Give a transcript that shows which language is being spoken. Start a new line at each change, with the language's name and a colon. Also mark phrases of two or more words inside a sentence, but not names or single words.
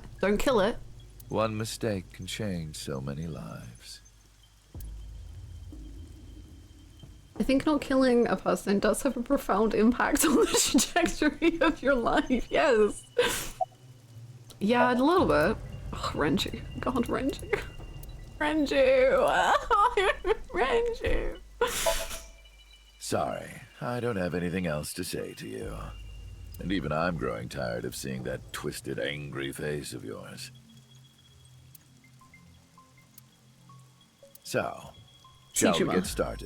English: Don't kill it. One mistake can change so many lives. I think not killing a person does have a profound impact on the trajectory of your life. Yes. Yeah, a little bit. Oh, Renju. God, Renju. Renju. Renju. Sorry, I don't have anything else to say to you. And even I'm growing tired of seeing that twisted, angry face of yours. So, shall we get started?